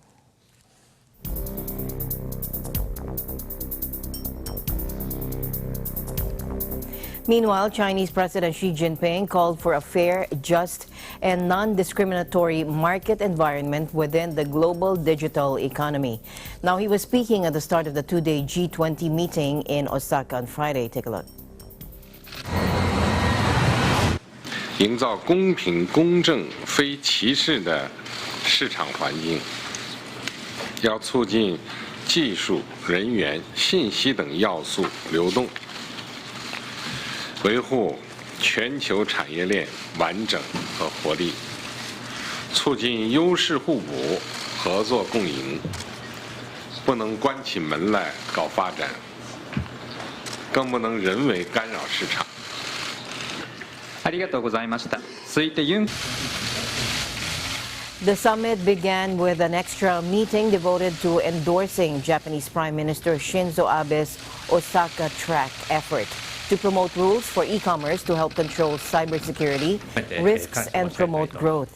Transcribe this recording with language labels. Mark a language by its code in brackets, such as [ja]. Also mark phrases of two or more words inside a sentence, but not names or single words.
[en] Meanwhile, Chinese President Xi Jinping called for a fair, just, and non-discriminatory market environment within the global digital economy. Now, he was speaking at the start of the two-day G20 meeting in Osaka on Friday. Take a look. [zh] 营造公平、公正、非歧视的市场环境， 要促进技术、人员、信息等要素流动，维护全球产业链完整和活力，促进优势互补、合作共赢，不能关起门来搞发展，更不能人为干扰市场。 [ja] ありがとうございました。続いてユン [en] The summit began with an extra meeting devoted to endorsing Japanese Prime Minister Shinzo Abe's Osaka Track effort to promote rules for e-commerce to help control cybersecurity risks and promote growth.